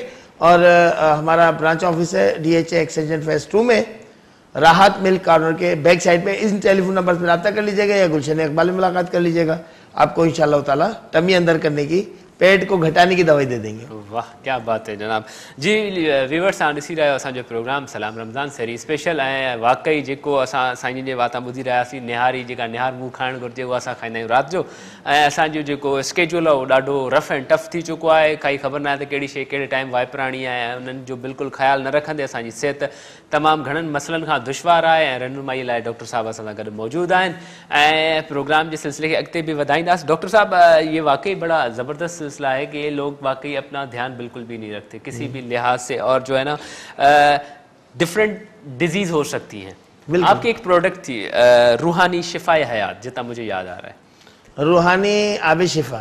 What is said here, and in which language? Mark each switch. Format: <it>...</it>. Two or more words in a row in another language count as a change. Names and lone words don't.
<ur>اور ہمارا برانچ آفس ہے ڈی ایچ اے ایکسٹینشن فیز 2 میں، راحت ملک کارنر کے بیک سائڈ پہ۔ اس ٹیلی فون نمبر پر رابطہ کر لیجیے گا یا گلشن اقبال میں ملاقات کر لیجیے گا، آپ کو انشاءاللہ تعالیٰ ٹمی اندر کرنے کی، پیٹ کو گھٹانے کی دوائی دے دیں گے۔ واہ کیا بات ہے جناب جی۔</ur> <en>viewers on</en> <sd>ॾिसी रहियो असांजो प्रोग्राम सलाम रमज़ान सेरी स्पेशल ऐं वाकई जेको असां साईं जे वाता ॿुधी रहियासीं, निहारी जेका निहार मुंहुं खाइणु घुरिजे उहा असां खाईंदा आहियूं राति जो। ऐं असांजो जेको स्केड्यूल आहे उहो ॾाढो</sd> <en>rough and tough</en> <sd>थी चुको आहे, काई ख़बर न आहे त कहिड़ी शइ कहिड़े टाइम वाइपराणी आहे, ऐं उन्हनि जो बिल्कुलु ख़्यालु न रखंदे असांजी सिहत तमामु घणनि मसइलनि खां दुश्वार आहे। ऐं रहनुमाई लाइ डॉक्टर साहब असां सां गॾु मौजूदु आहिनि ऐं प्रोग्राम जे सिलसिले खे अॻिते बि वधाईंदासीं।</sd> <ur>ڈاکٹر صاحب یہ واقعی بڑا زبردست سلسلہ ہے کہ یہ لوگ واقعی اپنا دھیان بالکل بھی نہیں رکھتے کسی بھی لحاظ سے، اور جو ہے نا</ur> <en>different diseases</en> <ur>ہو سکتی ہیں. آپ کی ایک پروڈکٹ تھی روحانی شفائے حیات، جتنا مجھے یاد آ رہا ہے, रूहानी आब शिफा।</ur>